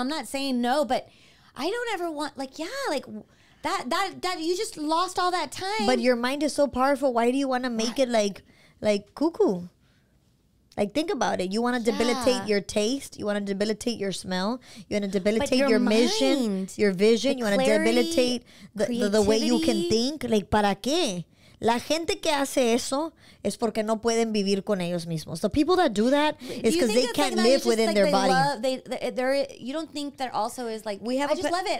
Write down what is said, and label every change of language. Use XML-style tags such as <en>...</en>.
<en>I'm not saying no, but I don't ever want, like, that you just lost all that time. But your mind is so powerful. Why do you want to make it like cuckoo? Like, think about it. You want to debilitate your taste. You want to debilitate your smell. You want to debilitate your vision. Your vision. You want to debilitate the way you can think.</en> <es>Like, ¿para qué? La gente que hace eso es porque no pueden vivir con ellos mismos.</es> <en>The people that do that is because they can't live within their body. You don't think that also is like, I just love it.</en>